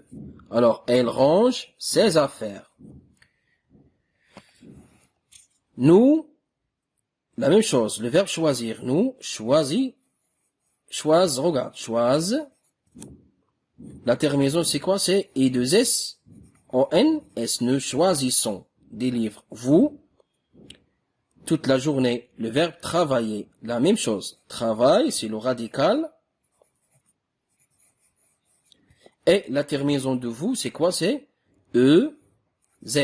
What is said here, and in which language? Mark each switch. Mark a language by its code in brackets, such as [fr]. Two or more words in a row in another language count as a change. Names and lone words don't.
[fr] Alors, elle range ses affaires. Nous, la même chose. Le verbe choisir. Nous, regarde. Choise. La terminaison, c'est quoi? C'est I2S. O-N-S. Nous choisissons des livres. Vous, toute la journée. Le verbe travailler. La même chose. Travail, c'est le radical. Et la terminaison de vous, c'est quoi? C'est E-Z.